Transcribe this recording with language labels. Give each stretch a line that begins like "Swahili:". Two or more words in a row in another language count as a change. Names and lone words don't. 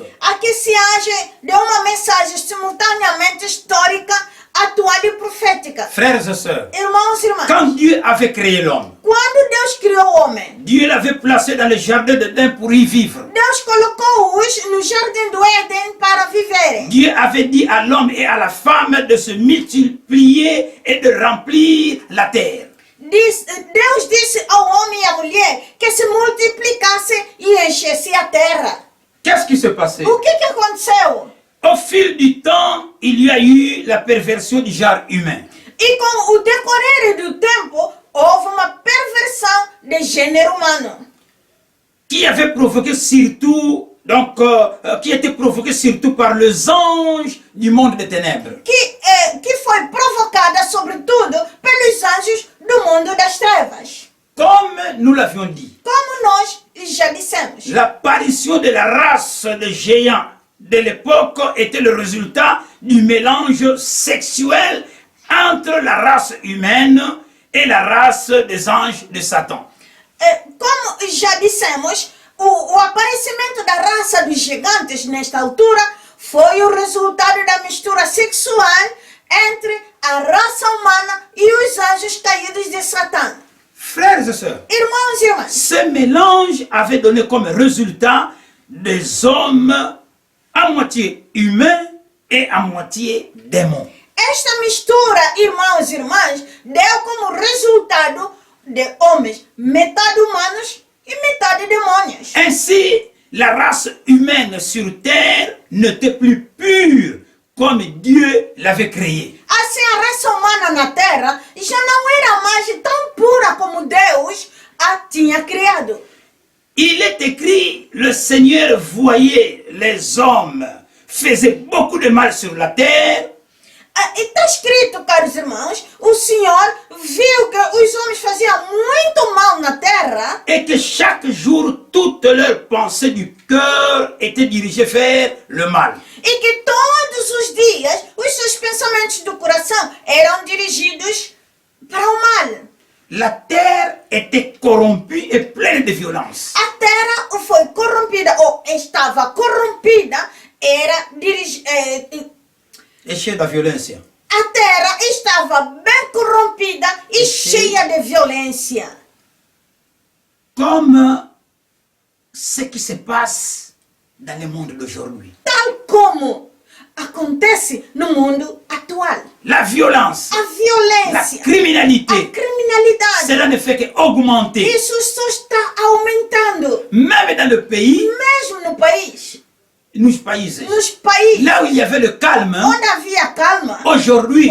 Portuguese: Aqui se age de uma mensagem simultaneamente histórica, atual e profética.
French: Frères et sœurs,
Portuguese: Irmãos e irmãs,
French: quand Dieu avait créé l'homme,
Portuguese: quando Deus criou o homem,
French: Dieu l'avait placé dans le jardin d'Éden pour y vivre.
Portuguese: Deus colocou-os no jardim do Éden para viverem.
French: Dieu avait dit à l'homme et à la femme de se multiplier et de remplir la terre.
Portuguese: Deus disse ao homem e à mulher que se multiplicasse e enchesse a terra.
French: Qu'est-ce qui se passait?
Portuguese: O que aconteceu?
French: Au fil du temps, il y a eu la perversion du genre humain.
Portuguese: E com o decorrer do tempo, houve uma perversão de gênero humano.
French: Qui avait provoqué surtout, qui était provoqué surtout par les anges du monde des ténèbres.
Portuguese: Que foi provocada, sobretudo, pelos anjos do mundo das trevas.
French: Comme nous l'avions dit,
Portuguese: Como nós já dissemos.
French: l'apparition de la race de géants de l'époque était le résultat du mélange sexuel entre la race humaine et la race des anges de Satan.
Portuguese: Como já dissemos, o aparecimento da raça dos gigantes nesta altura foi o resultado da mistura sexual entre a raça humana e os anjos caídos de Satã.
French: Frères et sœurs,
Portuguese: Irmãos e irmãs,
French: ce mélange avait donné comme résultat des hommes à moitié humains et à moitié démons.
Portuguese: esta mistura, irmãos e irmãs, deu como resultado de homens metade humanos e metade demônios.
French: Ainsi, la race humaine sur terre n'était plus pure comme Dieu l'avait créée.
Portuguese: Assim, a raça humana na Terra já não era mais tão pura como Deus a tinha criado.
French: Il est écrit, le Seigneur voyait les hommes faisaient beaucoup de mal sur la terre.
Portuguese: E está escrito, caros irmãos, o Senhor viu que os homens faziam muito mal na Terra
French: Et que chaque jour, toutes leurs pensées du cœur étaient dirigées vers le mal.
Portuguese: e que todos os dias os seus pensamentos do coração eram dirigidos para o mal.
French: La terre était corrompue et pleine de violence.
Portuguese: A Terra foi corrompida, ou estava corrompida, era Et cheia da violência. A Terra estava bem corrompida e cheia de violência. Comme ce qui se passe dans le monde d'aujourd'hui. Tal como acontece no mundo atual.
French: La violence,
Portuguese: A
French: la
Portuguese: violência, a
French: criminalité,
Portuguese: criminalidade.
French: cela ne fait qu'augmenter.
Portuguese: Isso só está aumentando.
French: Même dans le pays,
Portuguese: Mesmo no país, nos países, nos países
French: là où il y avait le calme,
Portuguese: onde havia calma,
French: aujourd'hui,